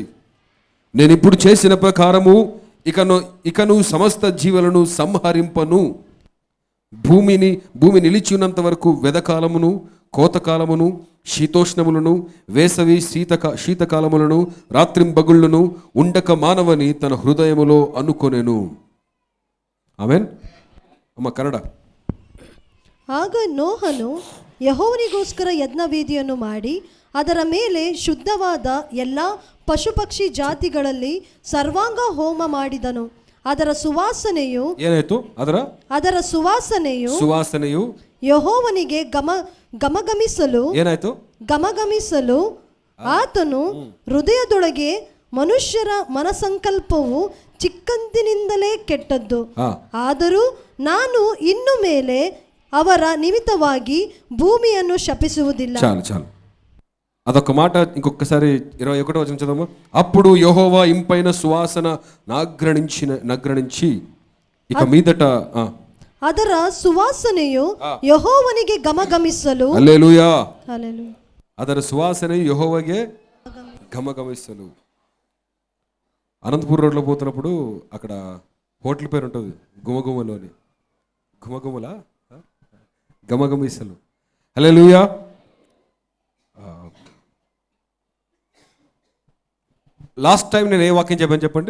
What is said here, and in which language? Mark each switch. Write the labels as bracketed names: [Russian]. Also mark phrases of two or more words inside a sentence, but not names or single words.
[Telugu] నేను ఇప్పుడు చేసిన ప్రకారము ఇకను సమస్త జీవులను సంహరింపను. భూమి నిలిచి ఉన్నంత వరకు వెదకాలమును కోతకాలమును శీతోష్ణములను వేసవి శీతకాలములను రాత్రింబగుళ్ళను ఉండక మానవని తన హృదయములో అనుకొనెను. ఆమేన్. [Kannada] ಅಮ್ಮ ಕನ್ನಡ. ಆಗ ನೋಹನು ಯೆಹೋವನಿಗೋಸ್ಕರ ಯಜ್ಞವೇದಿಯನ್ನು ಮಾಡಿ ಅದರ ಮೇಲೆ ಶುದ್ಧವಾದ ಎಲ್ಲ ಪಶುಪಕ್ಷಿ ಜಾತಿಗಳಲ್ಲಿ ಸರ್ವಾಂಗ ಹೋಮ ಮಾಡಿದನು. ಅದರ ಸುವಾಸನೆಯು ಏನಾಯ್ತು? ಅದರ ಸುವಾಸನೆಯು ಯೆಹೋವನಿಗೆ ಗಮಗಮಿಸಲು ಏನಾಯ್ತು? ಗಮಗಮಿಸಲು ಆತನು ಹೃದಯದೊಳಗೆ ಮನುಷ್ಯರ ಮನಸಂಕಲ್ಪವು ಚಿಕ್ಕಂದಿನಿಂದಲೇ ಕೆಟ್ಟದ್ದು. ಆದರೂ ನಾನು ಇನ್ನು ಮೇಲೆ ಅವರ ನಿಮಿತ್ತವಾಗಿ ಭೂಮಿಯನ್ನು ಶಪಿಸುವುದಿಲ್ಲ. [Telugu] చాలు అదొక మాట ఇంకొకసారి 21వ వచనం చదవము. అప్పుడు యెహోవా ఇంపైన సువాసన నగ్రణించి ఇక మీదట [Kannada] ಅದರ ಸುವಾಸನೆಯು ಯೆಹೋವನಿಗೆ ಗಮಗಮಿಸಲು. హల్లెలూయా. ಅದರ ಸುವಾಸನೆಯು ಯೆಹೋವಾಗೆ ಗಮಗಮಿಸಲು. [Telugu] అనంతపూర్ రోడ్లో పోతున్నప్పుడు అక్కడ హోటల్ పేరు ఉంటుంది గుమగుమలు అని. గుమగుమలా గమగమిసలు. హల్లెలూయా. [English] last time [Telugu] నేను ఏ వాక్యం చెప్పాను చెప్పండి?